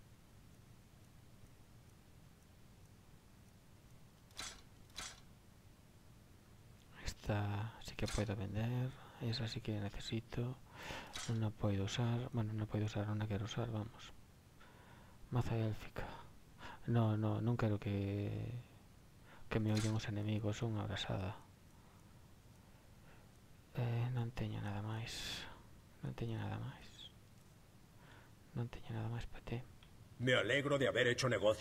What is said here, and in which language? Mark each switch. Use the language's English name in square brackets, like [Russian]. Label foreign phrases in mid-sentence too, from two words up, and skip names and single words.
[Spanish] Esta sí que puedo vender. Esa sí que necesito. Non la puedo usar. Bueno, non puedo usar, non la quero usar, vamos. Maza élfica. [Galician] No, non quero que me oyen os enemigos. Son unha abrasada. Non teño nada máis. Non teño nada máis. Non teño nada máis para ti. [Spanish] Me alegro de haber hecho negocio